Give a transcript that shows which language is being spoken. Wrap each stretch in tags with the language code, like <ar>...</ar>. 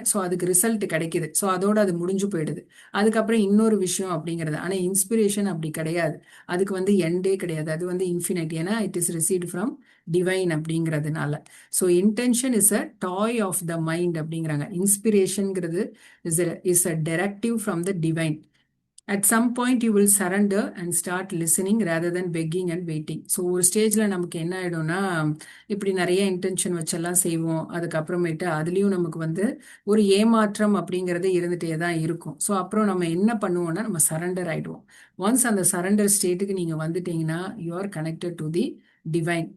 <ta>So அதுக்கு result கிடைக்குது. So அதோட அது முடிஞ்சு போயிடுது. அதுக்கப்புறம் இன்னொரு விஷயம் அப்படிங்கிறது. ஆனா இன்ஸ்பிரேஷன் அப்படி கிடையாது. அதுக்கு வந்து எண்டே கிடையாது. அது வந்து இன்ஃபினிட். ஏன்னா</ta> <en>it is received from divine</en> <ta>அப்படிங்கிறதுனால. So</ta> <en>intention is a toy of the mind</en> <ta>அப்படிங்கிறாங்க.</ta> <en>இன்ஸ்பிரேஷன்ங்கிறது is a directive from the divine. At some point you will surrender and start listening rather than begging and waiting.</en> <ta>So ஒரு ஸ்டேஜில் நமக்கு என்ன ஆகிடும்னா, இப்படி நிறைய intention வச்செல்லாம் செய்வோம். அதுக்கப்புறமேட்டு அதுலேயும் நமக்கு வந்து ஒரு ஏமாற்றம் அப்படிங்கிறது இருந்துகிட்டே தான் இருக்கும். ஸோ அப்புறம் நம்ம என்ன பண்ணுவோம்னா நம்ம சரண்டர் ஆகிடுவோம். ஒன்ஸ் அந்த சரண்டர் ஸ்டேட்டுக்கு நீங்கள் வந்துட்டீங்கன்னா</ta> <en>You are connected to the divine.</en>